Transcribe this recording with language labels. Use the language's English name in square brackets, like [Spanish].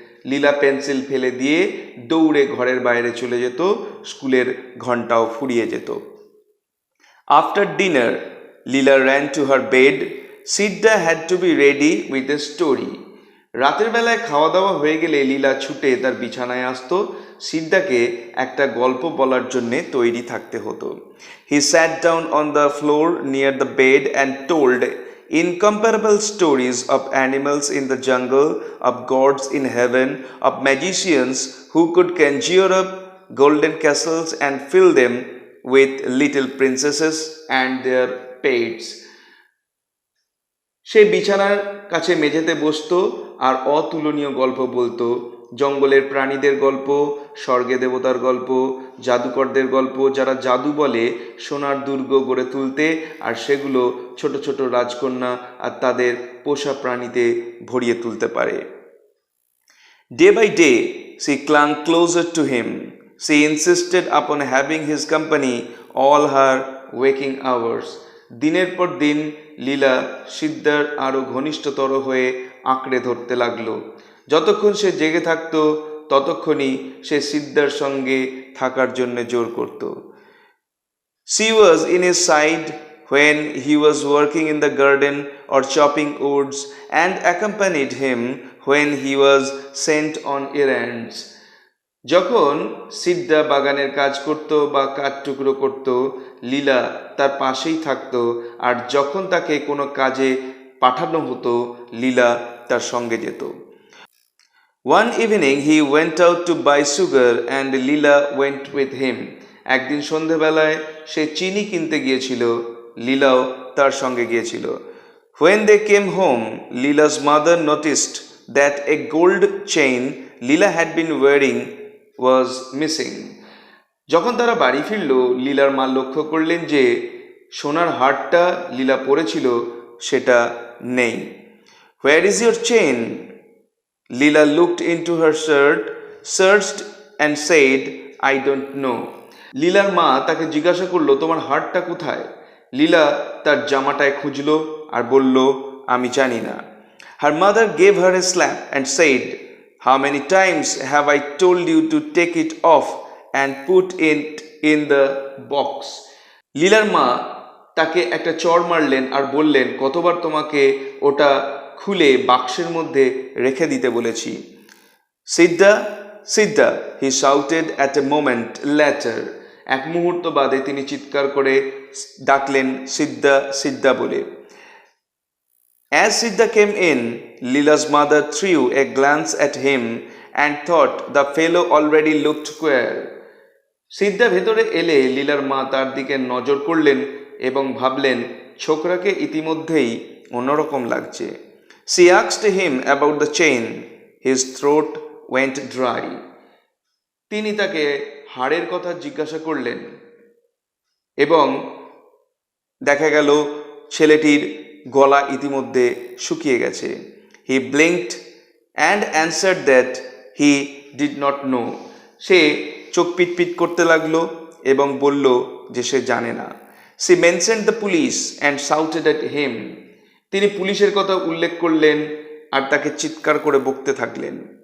[Bangla] লীলা pencil ফেলে দিয়ে দৌড়ে ঘরের বাইরে চলে যেত, স্কুলের ঘন্টাও ফুরিয়ে যেত। [English] After dinner, Leela ran to her bed. Sidda had to be ready with a story. [Bangla] রাতের বেলায় খাওয়া দাওয়া হয়ে গেলে লীলা ছুটে তার বিছানায় আসতো, সিদ্ধাকে একটা গল্প বলার জন্যে তৈরি থাকতে হতো। [English] He sat down on the floor near the bed and told incomparable stories of animals in the jungle, of gods in heaven, of magicians who could conjure up golden castles and fill them with little princesses and their pets. [Bangla] সে বিছানার কাছে মেঝেতে বসতো আর অতুলনীয় গল্প বলতো, জঙ্গলের প্রাণীদের গল্প, স্বর্গে দেবতার গল্প, জাদুকরদের গল্প যারা জাদু বলে সোনার দুর্গ গড়ে তুলতে আর সেগুলো ছোট ছোট রাজকন্যা আর তাদের পোষা প্রাণীতে ভরিয়ে তুলতে পারে। [English] Day by day, she clung closer to him. She insisted upon having his company all her waking hours. [Bangla] দিনের পর দিন লীলা সিদ্ধার আরও ঘনিষ্ঠতর হয়ে আঁকড়ে ধরতে লাগলো। যতক্ষণ সে জেগে থাকতো ততক্ষণই সে সিদ্ধার সঙ্গে থাকার জন্য জোর করত। [English] She was in his side when he was working in the garden or chopping woods and accompanied him when he was sent on errands. [Bangla] যখন সিদ্ধা বাগানের কাজ করত বা কাঠ টুকরো করত, লীলা তার পাশেই থাকতো, আর যখন তাকে কোনো কাজে পাঠানো হতো লীলা তার সঙ্গে যেত। [English] One evening he went out to buy sugar and Leela went with him. [Bangla] একদিন সন্ধেবেলায় সে চিনি কিনতে গিয়েছিল, লীলাও তার সঙ্গে গিয়েছিল। [English] When they came home, Leela's mother noticed that a gold chain Leela had been wearing was missing. [Bangla] যখন তারা বাড়ি ফিরল, লীলার মা লক্ষ্য করলেন যে সোনার হারটা লীলা পরেছিল সেটা নেই। [English] Where is your chain? Leela looked into her shirt, searched and said, I don't know. [Bangla] লীলার মা তাকে জিজ্ঞাসা করলো, তোমার হারটা কোথায়? লীলা তার জামাটায় খুঁজলো আর বলল, আমি জানি না। [English] Her mother gave her a slap and said, How many times have I told you to take it off and put it in the box? [Bangla] লীলার মা তাকে একটা চড় মারলেন আর বললেন, কতবার তোমাকে ওটা খুলে বাক্সের মধ্যে রেখে দিতে বলেছি। [English] Siddha, Siddha, he shouted at a moment later. [Bangla] এক মুহূর্ত বাদে তিনি চিৎকার করে ডাকলেন, সিদ্ধা, সিদ্ধা বলে। [English] As Siddha came in, Leela's mother threw a glance at him and thought the fellow already looked queer. [Bangla] সিদ্ধা ভেতরে এলে লীলার মা তার দিকে নজর করলেন এবং ভাবলেন ছোকরাকে ইতিমধ্যেই অন্যরকম লাগছে। [English] She asked him about the chain. His throat went dry. [Bangla] তিনি তাকে হাড়ের কথা জিজ্ঞাসা করলেন এবং দেখা গেল ছেলেটির গলা ইতিমধ্যে শুকিয়ে গেছে। [English] He blinked and answered that he did not know. [Bangla] সে চোখ পিটপিট করতে লাগলো এবং বলল যে সে জানে না। [English] She mentioned the police and shouted at him. [Bangla] তিনি পুলিশের কথা উল্লেখ করলেন আর তাকে চিৎকার করে বকতে থাকলেন।